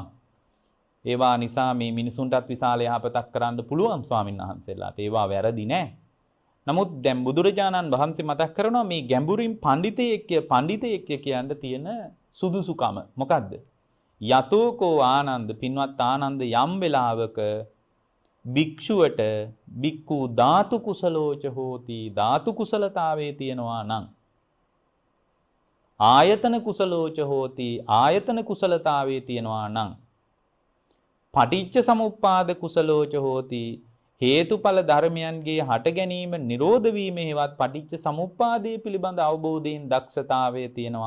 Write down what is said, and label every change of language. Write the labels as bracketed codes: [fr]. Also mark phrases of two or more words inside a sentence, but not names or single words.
[si] ඒවා නිසා මේ මිනිසුන්ටත් විශාල යහපතක් කරන්න පුළුවන් ස්වාමීන් වහන්සේලාට. ඒවා වැරදි නෑ. නමුත් දැන් බුදුරජාණන් වහන්සේ මතක් කරනවා මේ ගැඹුරින් පඬිතෙක් කියන්න තියෙන සුදුසුකම මොකද්ද? [pi] යතෝකෝ ආනන්ද [si] පින්වත් ආනන්ද යම් වෙලාවක භික්ෂුවට [pi] බික්කු ධාතු කුසලෝච හෝති [si] ධාතු කුසලතාවයේ තියෙනවා නම් [pi] ආයතන කුසලෝච [si] හෝති ආයතන කුසලතාවයේ තියෙනවා නම් [pi] පටිච්ච සමුප්පාද කුසලෝච හෝති [si] හේතුඵල ධර්මයන්ගේ හට ගැනීම නිරෝධ වීම හේවත් පටිච්ච සමුප්පාදයේ පිළිබඳ අවබෝධයෙන් දක්ෂතාවයේ තියෙනවා